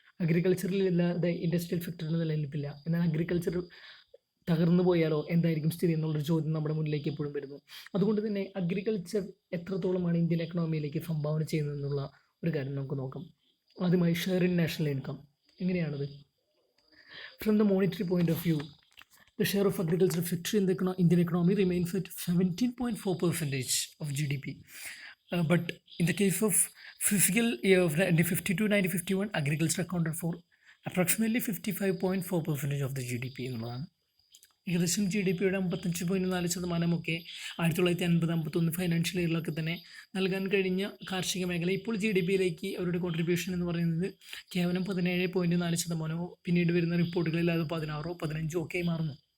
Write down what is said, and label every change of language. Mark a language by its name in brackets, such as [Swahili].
[Malayalam] അഗ്രികൾച്ചറിൽ ഇല്ലാതെ ഇൻഡസ്ട്രിയൽ സെക്ടറിന് നിലനിൽപ്പില്ല. എന്നാൽ അഗ്രികൾച്ചർ തകർന്നു പോയാലോ എന്തായിരിക്കും സ്ഥിതി എന്നുള്ളൊരു ചോദ്യം നമ്മുടെ മുന്നിലേക്ക് എപ്പോഴും വരുന്നു. അതുകൊണ്ട് തന്നെ അഗ്രികൾച്ചർ എത്രത്തോളമാണ് ഇന്ത്യൻ എക്കണോമിയിലേക്ക് സംഭാവന ചെയ്യുന്നതെന്നുള്ള ഒരു കാര്യം നമുക്ക് നോക്കാം. [English] ആദ്യമായി share in national income. [Malayalam] എങ്ങനെയാണത്? [English] From the monetary point of view, the share of agricultural sector in the Indian economy remains at 17.4% of GDP. But in the case of fiscal year of 1950 to 1951, agriculture accounted for approximately 55.4% of the GDP എന്നുള്ളതാണ്. [Malayalam] ഏകദേശം GDP-യുടെ 55.4% 1950-51 financial ഇയറിലൊക്കെ തന്നെ നൽകാൻ കഴിഞ്ഞ കാർഷിക മേഖല ഇപ്പോൾ GDP-യിലേക്ക് അവരുടെ contribution എന്ന് പറയുന്നത് കേവലം 17.4%. പിന്നീട് വരുന്ന റിപ്പോർട്ടുകളിൽ അത് 16-15 ഒക്കെ മാറുന്നു.